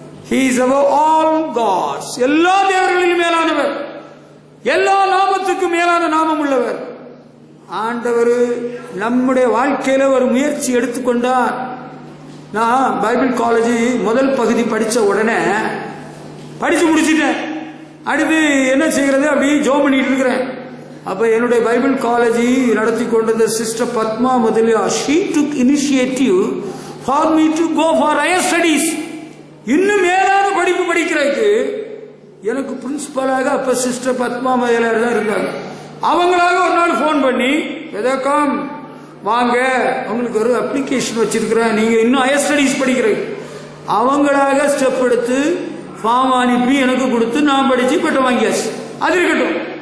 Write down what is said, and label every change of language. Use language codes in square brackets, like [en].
[en] He is above all gods. [ta] எல்லா தேவர்களிலும் மேலானவர், எல்லா நாமத்துக்கும் மேலான நாமம் உள்ளவர். ஆண்டவர் நம்முடைய வாழ்க்கையில ஒரு முயற்சி எடுத்துக்கொண்டார். நான் பைபிள் காலேஜ் முதல் பகுதி படிச்ச உடனே படிச்சு முடிச்சிட்டேன். அடுத்து என்ன செய்கிறது அப்படி ஜோம் பண்ணிட்டு இருக்கிறேன். அப்ப என்னுடைய பைபிள் காலேஜ் நடத்தி கொண்டிருந்த sister Padma முதலியா, [en] she took initiative for me to go for higher studies. [ta] இன்னும் மேலான படிப்பு படிக்கிறதுக்கு எனக்கு பிரின்சிபலாக அப்ப சிஸ்டர் பத்மா முதலியார் தான் இருந்தாங்க. அவங்களாக ஒரு நாள் போன் பண்ணி, எதற்காம் வாங்க, உங்களுக்கு ஒரு அப்ளிகேஷன் வச்சிருக்கிறேன், நீங்க இன்னும் ஹையர் ஸ்டடிஸ் படிக்கிறீங்க. அவங்களாக ஸ்டெப் எடுத்து ஃபார்ம் அனுப்பி எனக்கு கொடுத்து நான் படிச்சு பட்டம் வாங்கியாச்சு. அது இருக்கட்டும்.